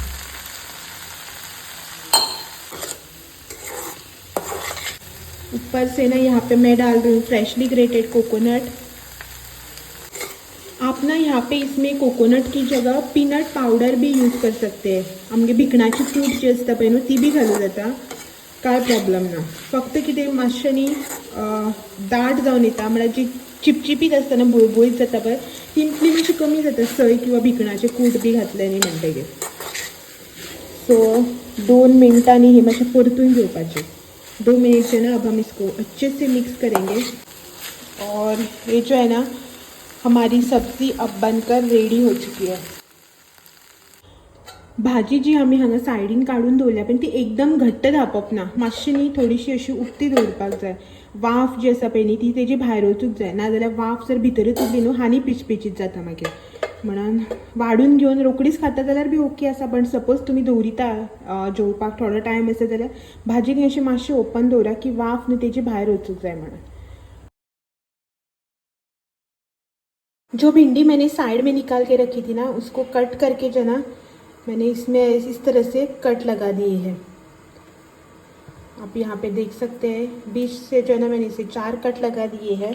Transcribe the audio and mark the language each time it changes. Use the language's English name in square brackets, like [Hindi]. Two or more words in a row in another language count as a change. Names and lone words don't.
[Hindi] ऊपर से ना यहाँ पे मैं डाल रही हूँ [English] freshly grated coconut. [Hindi] आप ना यहाँ पे इसमें कोकोनट की जगह [English] peanut powder [Hindi] भी यूज कर सकते हैं। [Konkani] आमगे भिकणाची कूट जी असता पळय न्हू ती बी घालूं जाता, काय प्रॉब्लेम ना। फक्त कितें मातशें न्ही दाट जावन येता, म्हळ्यार जी चिपचिपीत आसता ना, बुळबुळीत जाता पळय, ती मातशी कमी जाता सय किंवा भिकणाचें कूट बी घातलें न्ही म्हणटकीर। सो 2 मिनटांनी हे मातशें परतून घेवपाचें। [Hindi] 2 मिनट जो है ना अब हम इसको अच्छे से मिक्स करेंगे। और ये जो है ना हमारी सब्जी अब बनकर रेडी हो चुकी है। [Konkani] भाजी जी आमी हांगा सायडीन काडून दवरल्या पण ती एकदम घट्ट धांपप ना, मातशी न्ही थोडीशी अशी उक्ती दवरपाक जाय। वाफ जी आसा पळय न्ही ती तेजी भायर वचूंक जाय, नाजाल्यार वाफ जर भितरूच उरली न्हू आनी पिचपिचीत जाता मागीर। म्हणून वाडून घेवन रोकडीच खाता जाल्यार बी ओके आसा, पण सपोज तुमी दवरिता जेवपाक थोडो टायम आसा जाल्यार भाजी न्ही अशी मातशी ओपन दवरा की वाफ न्ही तेजी भायर वचूंक जाय म्हणून। [Hindi] जो भिंडी मैंने साइड में निकाल के रखी थी ना उसको कट करके जो ना मैंने इसमें इस तरह से कट लगा दिए हैं। आप यहाँ पे देख सकते हैं बीच से जो है ना मैंने इसे 4 कट लगा दिए हैं।